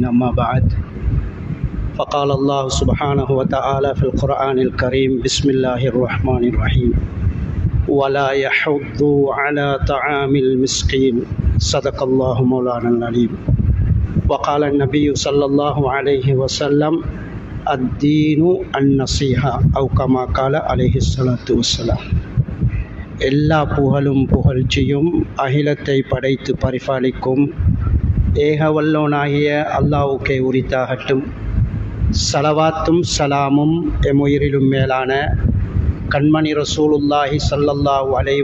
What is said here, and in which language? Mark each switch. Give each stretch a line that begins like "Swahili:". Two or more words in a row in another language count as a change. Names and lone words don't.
Arabic: أما بعد، فقال الله سبحانه وتعالى في القرآن الكريم: بسم الله الرحمن الرحيم ولا يحض على طعام المسكين. صدق الله مولانا العليم. وقال النبي صلى الله عليه وسلم: الدين النصيحة أو كما قال عليه الصلاة والسلام.
Tamil: எல்லா புகழும் புகழ்ச்சியும் அகிலத்தை படைத்து பரிபாலிக்கும் ஏகவல்லோனாகிய அல்லாஹ்வுக்கே உரித்தாகட்டும். ஸலவாத்தும் சலாமும் எம்முயிரிலும் மேலான கண்மணி
Arabic: رسول الله صلى الله عليه